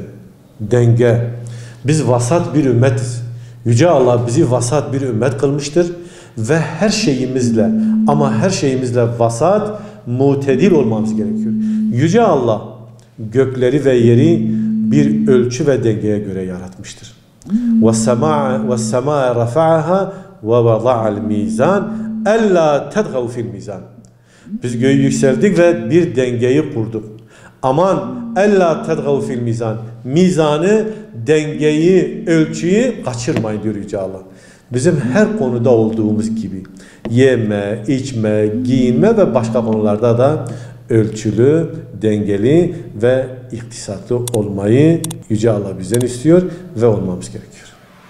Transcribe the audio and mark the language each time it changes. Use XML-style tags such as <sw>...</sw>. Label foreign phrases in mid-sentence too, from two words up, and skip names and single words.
<tr>Denge. Biz vasat bir ümmetiz. Yüce Allah bizi vasat bir ümmet kılmıştır ve her şeyimizle ama her şeyimizle vasat, mutedil olmamız gerekiyor. Yüce Allah gökleri ve yeri bir ölçü ve dengeye göre yaratmıştır.</tr> <ar>وَالسَّمَاءَ رَفَعَهَا وَوَضَعَ الْمِيزَانِ اَلَّا تَدْغَوْ فِي الْمِيزَانِ</ar> <tr>Biz göğü yükseldik ve bir dengeyi kurduk. Aman</tr> <ar>اَلَّا تَدْغَوْ فِي الْمِيزَانِ</ar> <tr>Mizanı, dengeyi, ölçüyü kaçırmayın diyor Yüce Allah. Bizim her konuda olduğumuz gibi yeme, içme, giyinme ve başka konularda da ölçülü, dengeli ve iktisatlı olmayı Yüce Allah bizden istiyor ve olmamız gerekiyor.</tr>